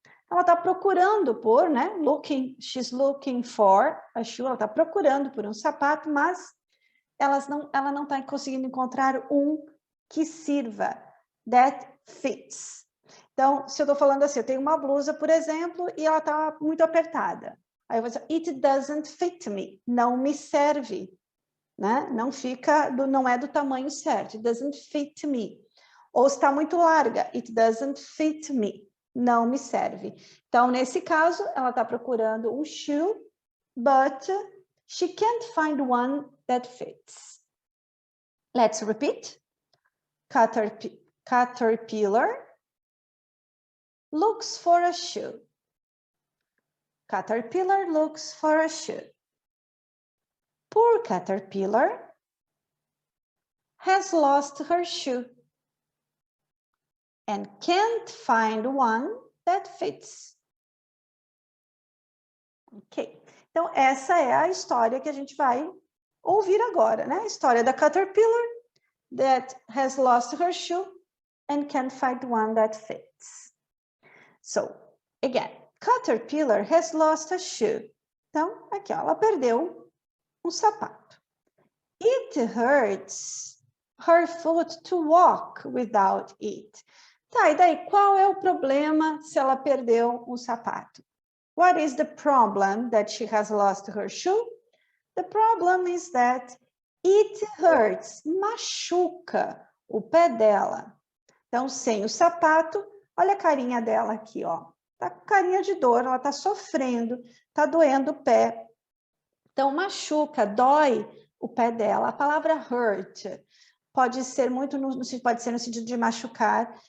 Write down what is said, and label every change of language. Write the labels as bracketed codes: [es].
[pt] Ela está procurando por, né? [en] She's looking for a shoe. [pt] Ela está procurando por um sapato, mas ela não está conseguindo encontrar um que sirva. [en] That fits. [pt] Então, se eu estou falando assim, eu tenho uma blusa, por exemplo, e ela está muito apertada. Aí eu vou dizer, [en] it doesn't fit me. [pt] Não me serve. Né? Não é do tamanho certo. [en] It doesn't fit me. [pt] Ou está muito larga. [en] It doesn't fit me. [pt] Não me serve. Então, nesse caso, ela está procurando um [en] shoe, but she can't find one that fits. Let's repeat. Caterpillar looks for a shoe. Caterpillar looks for a shoe. Poor caterpillar has lost her shoe and can't find one that fits. [pt] Ok. Então, essa é a história que a gente vai ouvir agora, né? A história da caterpillar [en] that has lost her shoe and can't find one that fits. So, again, caterpillar has lost a shoe. [pt] Então, aqui, ó, ela perdeu um sapato. [en] It hurts her foot to walk without it. [pt] Tá, e daí, qual é o problema se ela perdeu um sapato? [en] What is the problem that she has lost her shoe? The problem is that it hurts, [pt] machuca o pé dela. Então, sem o sapato, olha a carinha dela aqui, ó. Tá com carinha de dor, ela tá sofrendo, tá doendo o pé. Então, machuca, dói o pé dela. A palavra hurt pode ser pode ser no sentido de machucar.